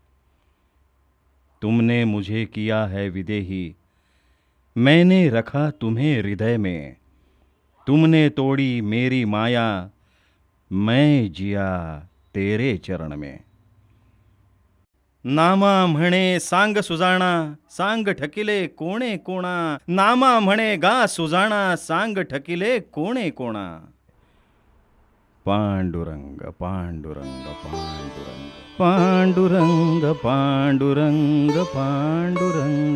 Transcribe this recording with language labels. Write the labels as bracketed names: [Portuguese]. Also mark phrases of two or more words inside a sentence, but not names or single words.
[Hindi] तुमने मुझे किया है विदेही, मैंने रखा तुम्हें हृदय में। तुमने तोड़ी मेरी माया, मैं जिया तेरे चरण में। [Marathi] नामा म्हणे सांग सुजाणा, सांग ठकिले कोणे कोणा। नामा म्हणे गा सुजाणा, सांग ठकिले कोणे कोणा। पांडुरंग पांडुरंग पांडुरंग पांडुरंग पांडुरंग पांडुरंग।